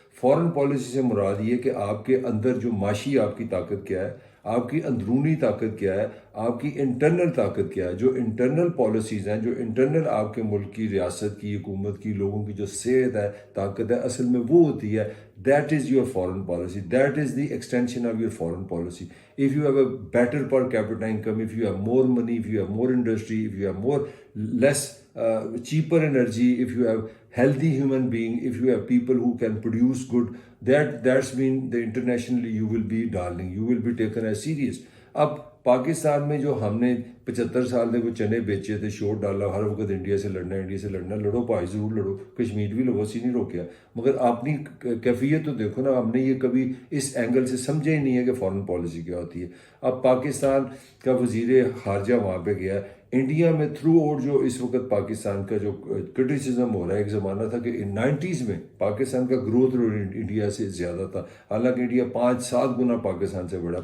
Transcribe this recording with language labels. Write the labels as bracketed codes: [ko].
[ur] Foreign policy سے مراد یہ کہ آپ کے اندر جو معاشی آپ کی طاقت کیا ہے, آپ کی اندرونی طاقت کیا ہے, آپ کی انٹرنل طاقت کیا ہے. جو انٹرنل پالیسیز ہیں, جو انٹرنل آپ کے ملک کی ریاست کی, حکومت کی, لوگوں کی جو صحت ہے, طاقت ہے, اصل میں وہ ہوتی ہے. [en] That is your foreign policy. That is the extension of your foreign policy. If you have a better per capita income, if you have more money, if you have more industry, if you have less cheaper energy, if you have healthy human being, if you have people who can produce good, that's mean the internationally you will be darling, you will be taken as serious. [ur] اب پاکستان میں جو ہم نے 75 سال میں وہ چنے بیچے تھے, شوٹ ڈالا, ہر وقت انڈیا سے لڑنا, لڑو بھائی ضرور لڑو, کشمیر بھی لو, اسی نہیں روکیا. مگر اپنی کیفیت تو دیکھو نا, ہم نے یہ کبھی اس اینگل سے سمجھا ہی نہیں ہے کہ فارن پالیسی کیا ہوتی ہے. اب پاکستان کا وزیر خارجہ وہاں پہ گیا, انڈیا میں تھرو آؤٹ جو اس وقت پاکستان کا جو کرٹیسزم ہو رہا ہے, ایک زمانہ تھا کہ 90s میں پاکستان کا گروتھ انڈیا سے زیادہ تھا, حالانکہ انڈیا 5-7 گنا پاکستان سے بڑا.